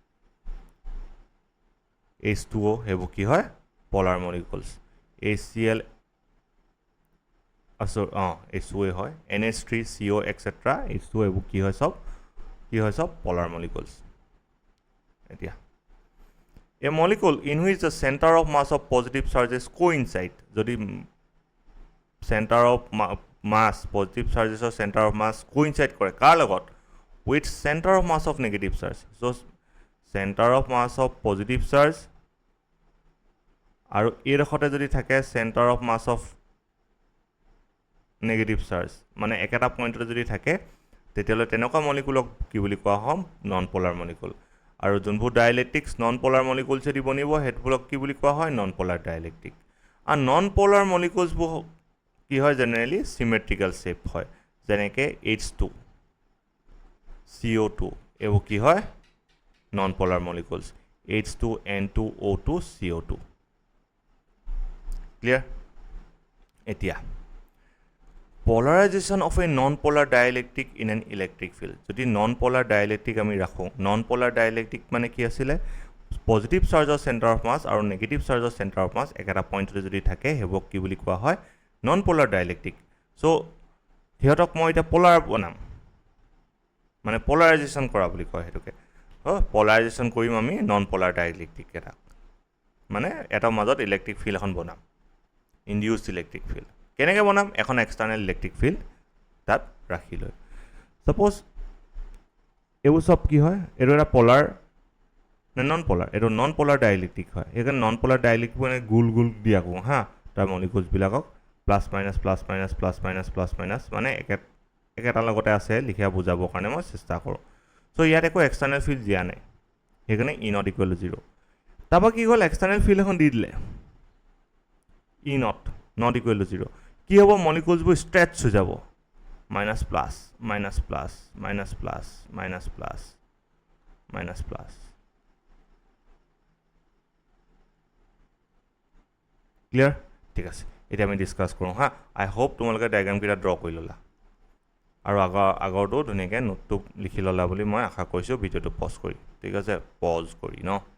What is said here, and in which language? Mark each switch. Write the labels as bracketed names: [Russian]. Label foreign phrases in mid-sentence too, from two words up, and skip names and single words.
[Assamese] H2O সেইবোৰ কি হয় [English] polar molecules [Assamese] HCl H2O হয় NH3 CO এক্সেট্ৰা H2O এইবোৰ কি হয় চব [English] polar molecules এতিয়া A molecule in which the center of mass of positive charges coincide যদি center of mass positive charges or center of mass coincide [Assamese] কৰে কাৰ লগত [English] with center of mass of negative charge so center of mass of positive charge [Assamese] আৰু এইডোখৰতে যদি থাকে [English] center of mass of negative charge [Assamese] মানে একেটা পইণ্টতে যদি থাকে তেতিয়াহ'লে তেনেকুৱা মলিকুলক কি বুলি কোৱা হ'ম [English] non polar molecule [Assamese] আৰু যোনবোৰ ডাইলেক্ট্ৰিক্স [English] non polar [Assamese] মলিকুলছেদি বনিব সেইবোৰক কি বুলি কোৱা হয় [English] non polar dielectric [Assamese] আৰু [English] non polar [Assamese] মলিকুলছবোৰ কি হয় [English] generally symmetrical shape [Assamese] হয় যেনেকৈ H2 [English] CO2 [Assamese] এইবোৰ কি হয় [English] non polar molecules H2 N2 O2 CO2 ক্লিয়াৰ এতিয়া polarization of a non-polar dielectric in an electric field যদি non-polar dielectric [Assamese] আমি ৰাখোঁ [English] non-polar dielectric [Assamese] মানে কি আছিলে [English] positive charge center of mass আৰু negative charge center of mass [Assamese] একেটা পইণ্টতে যদি থাকে সেইবোৰক কি বুলি কোৱা হয় [English] non-polar dielectric [Assamese] চ' সিহঁতক মই এতিয়া পলাৰ বনাম মানে পলাৰাইজেশ্যন কৰা বুলি কয় সেইটোকে পলাৰাইজেশ্যন কৰিম আমি non-polar dielectric এটা মানে এটাৰ মাজত [English] electric field [Assamese] এখন বনাম [English] induced electric field [Assamese] কেনেকৈ বনাম এখন [English] external electric field [Assamese] তাত ৰাখি লৈ ছাপ'জ এইবোৰ চব কি হয় এইটো এটা পলাৰ নে [English] non polar [Assamese] এইটো [English] non polar dielectric [Assamese] হয় সেইকাৰণে [English] non polar dielectric [Assamese] মানে গোল দি আকোঁ তাৰ মলিকুলছবিলাকক [English] plus minus [Assamese] মানে একেটাৰ লগতে আছে লিখা বুজাবৰ কাৰণে মই চেষ্টা কৰোঁ চ' ইয়াত একো [English] external field [Assamese] দিয়া নাই সেইকাৰণে ই [English] not equal to [Assamese] 0 তাৰপৰা কি হ'ল [English] external field [Assamese] এখন দি দিলে ই [English] not equal to [Assamese] 0 কি হ'ব মলিকুলছবোৰ ষ্ট্ৰেচ হৈ যাব [English] minus plus [Assamese] ক্লিয়াৰ ঠিক আছে এতিয়া আমি ডিছকাছ কৰোঁ [English] I hope [Assamese] তোমালোকে ডায়েগ্ৰামকেইটা ড্ৰ কৰি ল'লা আৰু আগৰটো ধুনীয়াকৈ নোটটো লিখি ল'লা বুলি মই আশা কৰিছোঁ ভিডিঅ'টো পজ কৰি ঠিক আছে পজ কৰি ন